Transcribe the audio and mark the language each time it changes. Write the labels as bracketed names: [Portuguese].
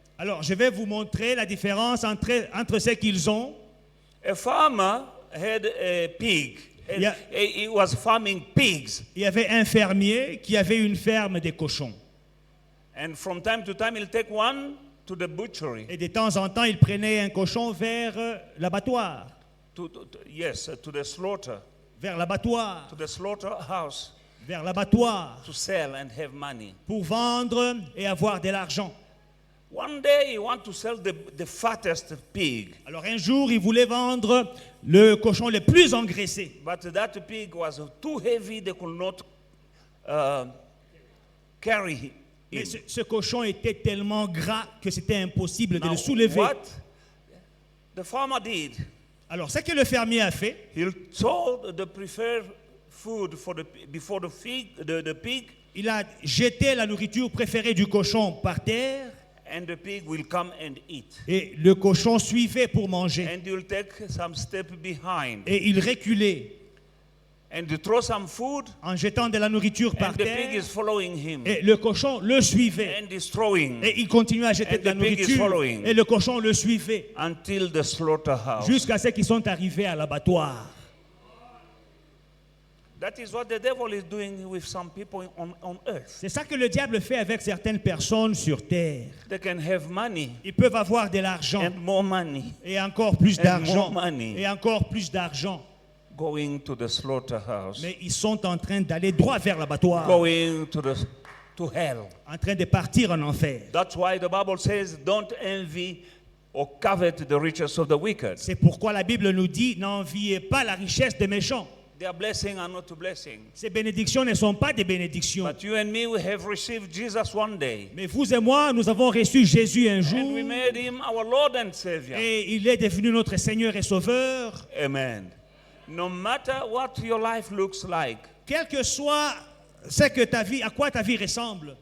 [French] Alors, je vais vous montrer la différence entre ce qu'ils ont. [English] A farmer had a pig. And Yeah. he was farming pigs. [French] Il y avait un fermier qui avait une ferme des cochons. [English] And from time to time, he'll take one to the butchery. [French] Et de temps en temps, il prenait un cochon vers l'abattoir. [English] To the slaughter. [French] Vers l'abattoir. [English] To the slaughterhouse. [French] Vers l'abattoir. [English] To sell and have money. [French] Pour vendre et avoir de l'argent. [English] One day, he wanted to sell the fattest pig. [French] Alors un jour, il voulait vendre le cochon le plus engraissé. [English] But that pig was too heavy, they could not carry him. [French] Mais ce cochon était tellement gras que c'était impossible de [English] Now, [French] le soulever. [English] what the farmer did, [French] Alors ce que le fermier a fait, [English] he sold the preferred food before the pig, [French] il a jeté la nourriture préférée du cochon par terre [English] and the pig will come and eat. [French] et le cochon suivait pour manger. [English] And you'll take some step behind. [French] Et il reculait [English] And you throw some food, [French] en jetant de la nourriture par [English] and the pig [French] terre [English] is following him. [French] et le cochon le suivait. [English] And is throwing [French] Et il continuait à jeter [English] And [French] de la [English] the pig is [French] nourriture [English] following. [French] et le cochon le suivait [English] until the slaughterhouse. [French] jusqu'à ce qu'ils sont arrivés à l'abattoir. [English] That is what the devil is doing with some people on earth. [French] C'est ça que le diable fait avec certaines personnes sur terre. [English] They can have money [French] Ils peuvent avoir de l'argent [English] and more money [French] et encore plus [English] And [French] d'argent [English] more money. [French] et encore plus d'argent. [English] going to the slaughterhouse, [French] Mais ils sont en train d'aller droit vers l'abattoir, [English] going to hell. [French] en train de partir en enfer. [English] That's why the Bible says, don't envy or covet the riches of the wicked. [French] C'est pourquoi la Bible nous dit, n'enviez pas la richesse des méchants. [English] Their blessing are not a blessing. [French] Ces bénédictions ne sont pas des bénédictions. [English] But you and me, we have received Jesus one day. [French] Mais vous et moi, nous avons reçu Jésus un jour [English] And we made him our Lord and Savior. [French] et il est devenu notre Seigneur et Sauveur. [English] Amen. No matter what your life looks like, [French] Quel que soit ce que ta vie, à quoi ta vie ressemble,